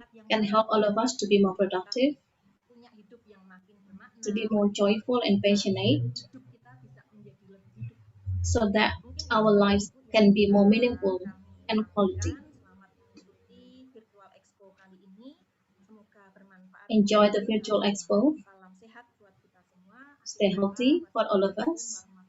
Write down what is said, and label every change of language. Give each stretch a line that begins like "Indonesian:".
English: can help all of us to be more productive,
Indonesian: punya hidup yang makin bermakna,
English: to be more joyful and passionate,
Indonesian: hidup kita bisa menjadi lebih hidup.
English: so that our lives can be more meaningful and quality.
Indonesian: Selamat mengikuti virtual expo kali ini. Semoga bermanfaat.
English: Enjoy the virtual expo.
Indonesian: Salam sehat buat kita semua.
English: Stay healthy for all of us.